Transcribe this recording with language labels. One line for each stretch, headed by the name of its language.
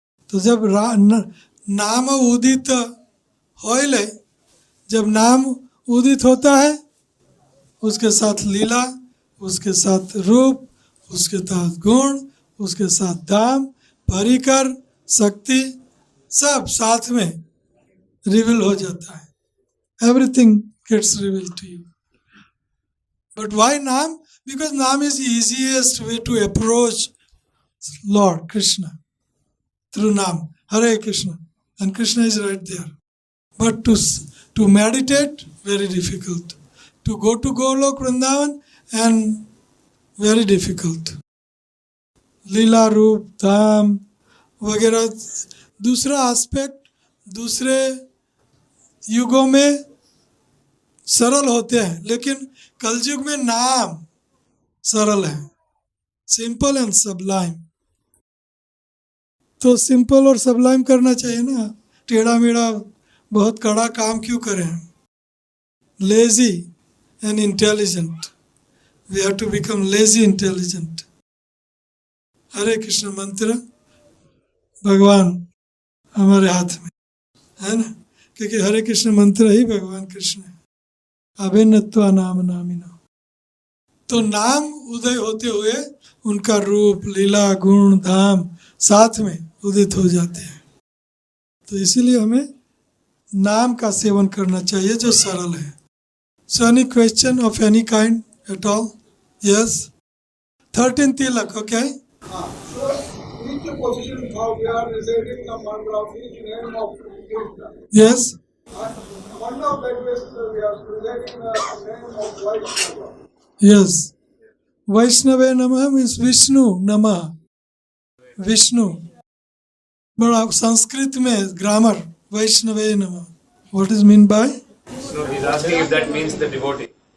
Hindi: तो जब नाम उदित होइले, जब नाम उदित होता है, उसके साथ लीला, उसके साथ रूप, उसके साथ गुण, उसके साथ धाम, परिकर, शक्ति सब साथ में रिवील हो जाता है.
English: Everything gets reveal to you. But why naam? Because naam is easiest way to approach Lord Krishna through naam. Hare Krishna, and Krishna is right there. But to meditate, very difficult. To go to Golok Vrindavan, and very difficult.
Hindi: लीला, रूप, धाम वगैरह दूसरा aspect दूसरे युगों में सरल होते हैं, लेकिन कलयुग में नाम सरल है.
English: Simple and sublime.
Hindi: तो सिंपल और सबलाइम करना चाहिए ना. टेढ़ा मेढ़ा बहुत कड़ा काम क्यों करें?
English: Lazy and intelligent. We have to become lazy intelligent.
Hindi: हरे कृष्ण मंत्र भगवान हमारे हाथ में है ना, क्योंकि हरे कृष्ण मंत्र ही भगवान कृष्ण है.
Sanskrit: अभिन्नत्वा नाम नामिनो.
Hindi: तो नाम उदय होते हुए उनका रूप, लीला, गुण, धाम साथ में उदित हो जाते हैं. तो इसीलिए हमें नाम का सेवन करना चाहिए जो सरल है.
English: So any question of any kind at all? Yes. 13 tilak, okay? So each position how we are reciting the mantra of each name of Krishna. Yes. And one of that is we are reciting the name of Vaishnava. Yes. Vaishnava Namah means Vishnu Namah. Vishnu.
Hindi: But आप संस्कृत में grammar वैष्णवे नमः.
English: What is mean by? So he's asking if that means the devotee.